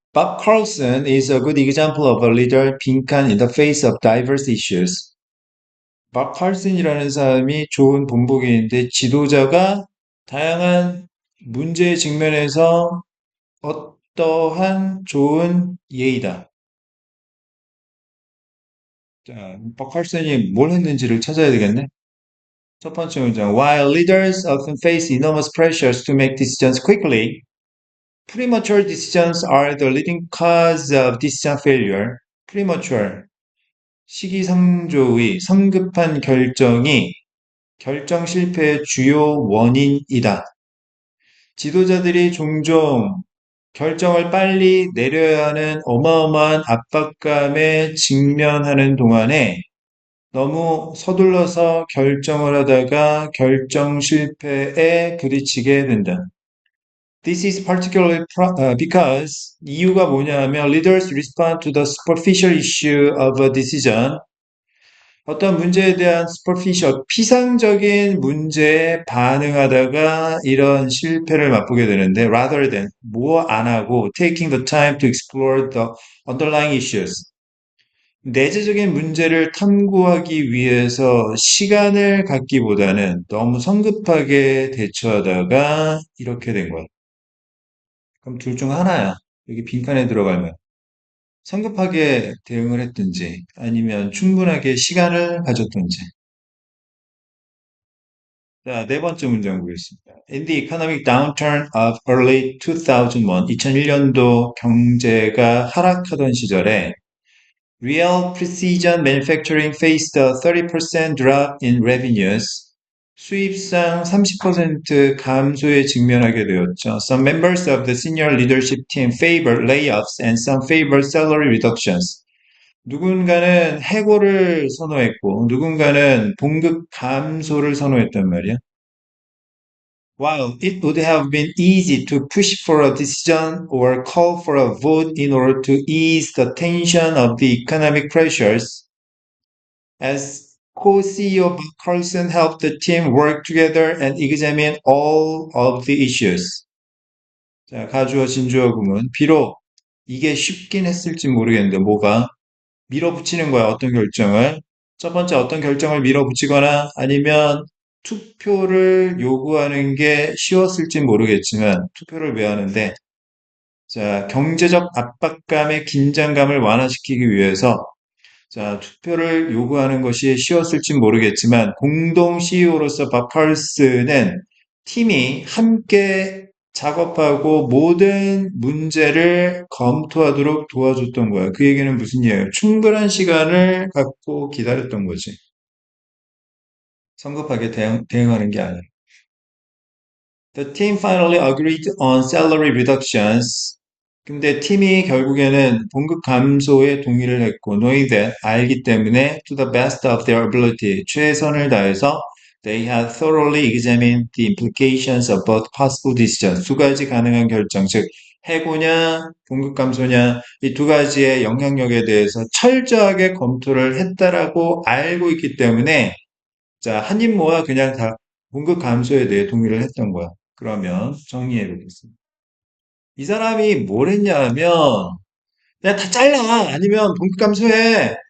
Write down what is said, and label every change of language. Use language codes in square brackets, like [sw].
[en] Bob Carlson is a good example of a leader [ko] 빈칸 [en] in the face of diverse issues. [ko] 밥 칼슨이라는 사람이 좋은 본보기인데 지도자가 다양한 문제에 직면해서 어떠한 좋은 예의다. 자, 밥 칼슨이 뭘 했는지를 찾아야 되겠네. 첫 번째 문장. [en] While leaders often face enormous pressures to make decisions quickly, premature decisions are the leading cause of decision failure. [ko] premature, 시기상조의 성급한 결정이 결정 실패의 주요 원인이다. 지도자들이 종종 결정을 빨리 내려야 하는 어마어마한 압박감에 직면하는 동안에 너무 서둘러서 결정을 하다가 결정 실패에 부딪히게 된다. [en] This is particularly because [ko] 이유가 뭐냐면 [en] leaders respond to the superficial issue of a decision. [ko] 어떤 문제에 대한 superficial, 피상적인 문제에 반응하다가 이런 실패를 맛보게 되는데 [en] rather than [ko] 뭐 안 하고 [en] taking the time to explore the underlying issues. [ko] 내재적인 문제를 탐구하기 위해서 시간을 갖기보다는 너무 성급하게 대처하다가 이렇게 된 거야. 그럼 둘 중 하나야. 여기 빈칸에 들어가면. 성급하게 대응을 했든지 아니면 충분하게 시간을 가졌든지. 자, 네 번째 문장 보겠습니다. [en] In the economic downturn of early 2001, [ko] 2001년도 경제가 하락하던 시절에 [en] Real Precision Manufacturing faced a 30% drop in revenues. [ko] 수입상 30% 감소에 직면하게 되었죠. [en] Some members of the senior leadership team favored layoffs and some favored salary reductions. [ko] 누군가는 해고를 선호했고 누군가는 봉급 감소를 선호했단 말이야. [en] While it would have been easy to push for a decision or call for a vote in order to ease the tension of the economic pressures, as co-CEO Bob Carlson helped the team work together and examine all of the issues. [ko] 자, 가주어 진주어 구문. 비록 이게 쉽긴 했을지 모르겠는데 뭐가 밀어붙이는 거야, 어떤 결정을. 첫 번째 어떤 결정을 밀어붙이거나 아니면 투표를 요구하는 게 쉬웠을지 모르겠지만 투표를 왜 하는데 자, 경제적 압박감의 긴장감을 완화시키기 위해서 자, 투표를 요구하는 것이 쉬웠을지 모르겠지만 공동 CEO로서 밥 펄스는 팀이 함께 작업하고 모든 문제를 검토하도록 도와줬던 거야. 그 얘기는 무슨 얘기예요? 충분한 시간을 갖고 기다렸던 거지. 성급하게 대응하는 게 아니라. [en] The team finally agreed on salary reductions. [ko] 근데 팀이 결국에는 봉급 감소에 동의를 했고, [en] knowing that, [ko] 알기 때문에, [en] to the best of their ability, [ko] 최선을 다해서, [en] they had thoroughly examined the implications of both possible decisions. [ko] 두 가지 가능한 결정, 즉, 해고냐, 봉급 감소냐, 이 두 가지의 영향력에 대해서 철저하게 검토를 했다라고 알고 있기 때문에, 자, 한 입 모아 그냥 다 봉급 감소에 대해 동의를 했던 거야. 그러면 정리해 보겠습니다. 이 사람이 뭘 했냐 하면 그냥 다 잘라 아니면 봉급 감소해.